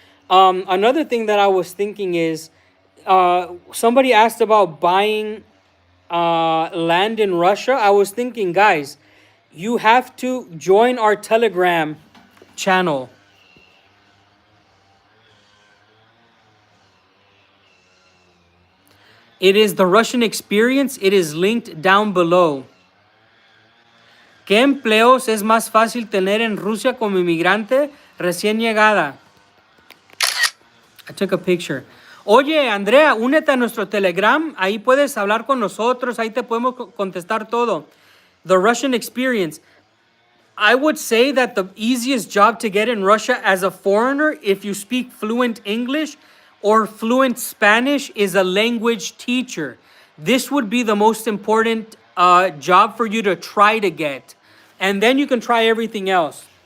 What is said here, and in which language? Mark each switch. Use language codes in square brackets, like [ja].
[en] Another thing that I was thinking is, somebody asked about buying land in Russia. I was thinking, guys, you have to join our Telegram channel. It is the Russian Experience. It is linked down below. [es] ¿Qué empleos es más fácil tener en Rusia como inmigrante recién llegada? [en] I took a picture. [es] Oye, Andrea, únete a nuestro Telegram. Ahí puedes hablar con nosotros. Ahí te podemos contestar todo. [en] The Russian Experience. I would say that the easiest job to get in Russia as a foreigner, if you speak fluent English or fluent Spanish, is a language teacher. This would be the most important job for you to try to get. And then you can try everything else.